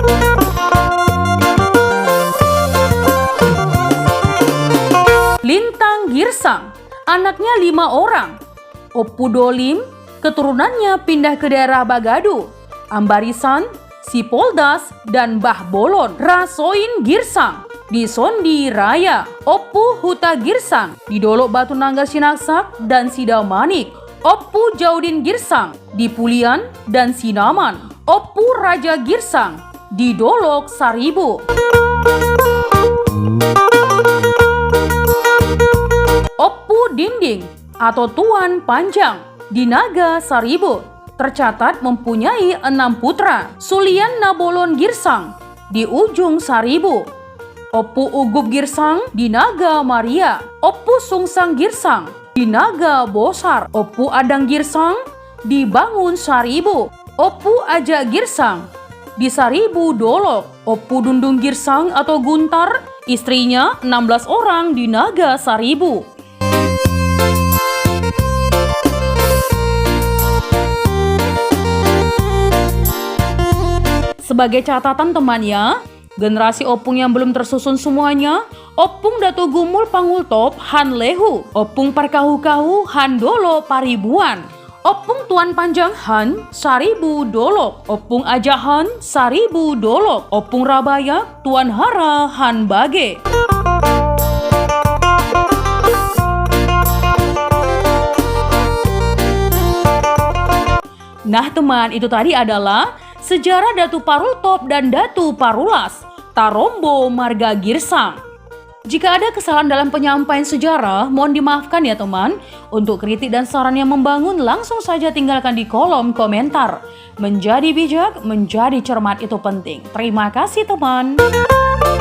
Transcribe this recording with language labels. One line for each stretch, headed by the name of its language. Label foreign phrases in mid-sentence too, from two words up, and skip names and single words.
Indonesian: Lintang Girsang, anaknya 5 orang, Oppu Dolim, keturunannya pindah ke daerah Bagadu, Ambarisan, Sipoldas, dan Bah Bolon. Rasoin Girsang di Sondi Raya, Oppu Huta Girsang di Dolok Batu Nanggar Sinaksak dan Sidamanik, Oppu Jaudin Girsang di Pulian dan Sinaman, Oppu Raja Girsang di Dolok Saribu. Oppu Dinding atau Tuan Panjang di Naga Saribu tercatat mempunyai 6 putra, Sulian Nabolon Girsang di Ujung Saribu, Oppu Ugub Girsang di Naga Maria, Oppu Sungsang Girsang di Naga Bosar, Oppu Adang Girsang di Bangun Saribu, Oppu Aja Girsang di Saribu Dolok, Oppu Dundung Girsang atau Guntar, istrinya 16 orang di Naga Saribu. Sebagai catatan teman ya, generasi Opung yang belum tersusun semuanya, Opung Datu Gumul Pangultop Han Lehu, Opung Parkahu-kahu Han Dolo Paribuan, Opung Tuan Panjang Han, Saribu Dolok. Opung Ajahan, Saribu Dolok. Opung Rabaya, Tuan Hara Han Bage. Nah teman, itu tadi adalah sejarah Datu Parultop dan Datu Parulas, Tarombo Marga Girsang. Jika ada kesalahan dalam penyampaian sejarah, mohon dimaafkan ya teman. Untuk kritik dan saran yang membangun, langsung saja tinggalkan di kolom komentar. Menjadi bijak, menjadi cermat itu penting. Terima kasih teman.